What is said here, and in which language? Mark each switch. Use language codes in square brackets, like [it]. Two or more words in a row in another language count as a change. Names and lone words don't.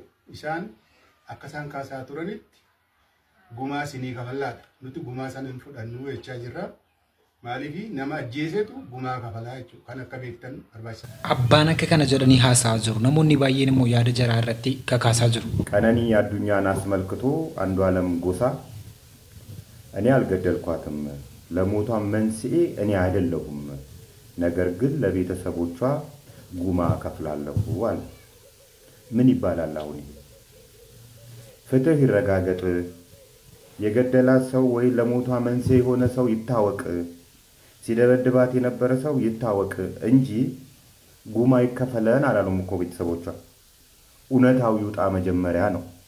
[om] Isaan akka isaan kaasaa turanitti gumaa sinii kafallaadha. Nuti gumaa sana hin fudhannu jechaa jirra. Maaliifi nama ajjeesetu gumaa kafalaa jechuudha. Kan akka beektan barbaachisaa. Abbaan akka kana jedhanii haasa'aa jiru. Namoonni baay'een immoo yaada jaraa irratti kakaasaa jiru. [am] ቀነኒ አዱኛን አስመልክቶ አንዱዓለም ጎሳ እኔ አልገደልኳትም፣ ለሞቷ መንስኤ እኔ አይደለሁም፣ ነገር ግን ለቤተሰቦቿ ጉማ ከፍላለሁ አለ። ምን ይባላል አሁን? ፍትህ ይረጋገጥ፣ የገደላት ሰው ወይ ለሞቷ መንስኤ የሆነ ሰው ይታወቅ፣ ሲደበድባት የነበረ ሰው ይታወቅ እንጂ ጉማ ይከፈለን አላሉም እኮ ቤተሰቦቿ። እውነታው ይውጣ መጀመሪያ ነው።